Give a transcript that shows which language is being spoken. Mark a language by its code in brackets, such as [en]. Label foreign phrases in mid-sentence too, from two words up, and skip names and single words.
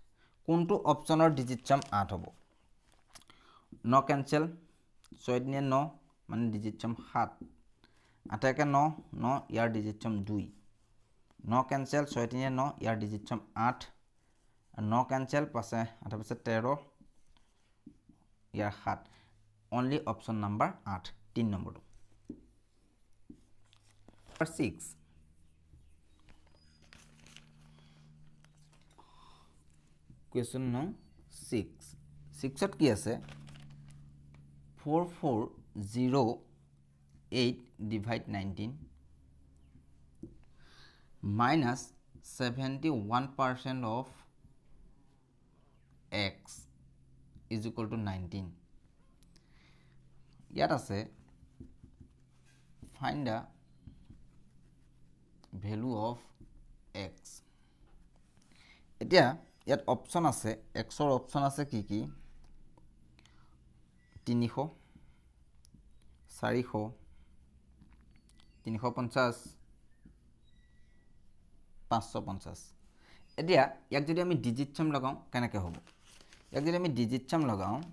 [as] কোনটো [en] optionৰ digit sum [as] 8 হ'ব 9 ক্যান্সেল 6 3 9 মানে [en] digit sum [as] 7 8 1 9 9 ইয়াৰ [en] digit sum [as] 2 9 ক্যান্সেল 6 3 9 ইয়াৰ [en] digit sum [as] 8 9 ক্যান্সেল 5 8 5 13 ইয়াৰ 7 [en] only option number [as] 8 3 নম্বৰটো [en] 6 question number 6 [as] 6ত কি আছে [en] 4408 divide 19 minus 71% of x is equal to 19 [as] ইয়াত আছে [en] find the value of x [as] এতিয়া ইয়াত অপশন আছে x ৰ অপশন আছে কি কি 300 400 350 550 এতিয়া ইয়াক যদি আমি [en] digit sum [as] লগাও কেনেকৈ হ'ব ইয়াক যদি আমি [en] digit sum [as] লগাও